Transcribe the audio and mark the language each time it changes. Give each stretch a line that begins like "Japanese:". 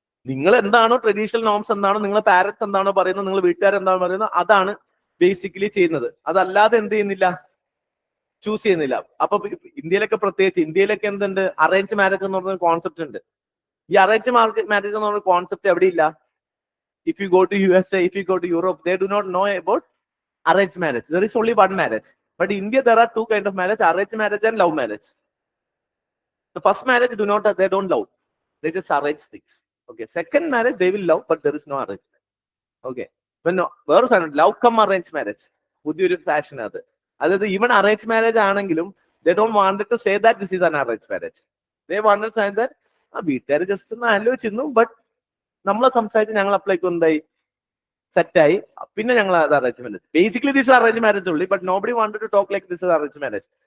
Malayalam: നിങ്ങൾ എന്താണോ traditional norms എന്താണോ, നിങ്ങളെ പാരന്റ്സ് എന്താണോ പറയുന്നത്, നിങ്ങൾ വീട്ടുകാർ എന്താണോ പറയുന്നത്, അതാണ് ബേസിക്കലി ചെയ്യുന്നത്. അതല്ലാതെ എന്ത് ചെയ്യുന്നില്ല, ചൂസ് ചെയ്യുന്നില്ല. അപ്പൊ ഇന്ത്യയിലൊക്കെ പ്രത്യേകിച്ച് ഇന്ത്യയിലൊക്കെ എന്തുണ്ട്, അറേഞ്ച് മാരേജ് എന്ന് പറഞ്ഞ കോൺസെപ്റ്റ് ഉണ്ട്.
English: ഈ arrange marriage എന്ന് പറഞ്ഞ കോൺസെപ്റ്റ് എവിടെയില്ല. If you go to USA, if you go to Europe, they do not know about arranged marriage. There is only one marriage. But in India there are two kind of marriage, arranged marriage and love marriage. The first marriage they don't love, they just arrange things. Okay, second marriage they will love, but there is no arrangement. Okay, when വേറെ love come arranged marriage പുതിയൊരു fashion അത്. അതായത് even arrange marriage ആണെങ്കിലും they don't wanted to say that this is an arrange marriage.
Malayalam: They wanted to say that ആ വീട്ടുകാർ just ഒന്ന് ആലോചിച്ചിരുന്നു, but നമ്മളെ സംസാരിച്ച് ഞങ്ങൾ അപ്ലൈക്ക് എന്തായി, സെറ്റായി, പിന്നെ ഞങ്ങൾ അത് arrangement.
English: Basically this arrange marriage ഉള്ളി, but nobody wanted to talk like this is arrange marriage.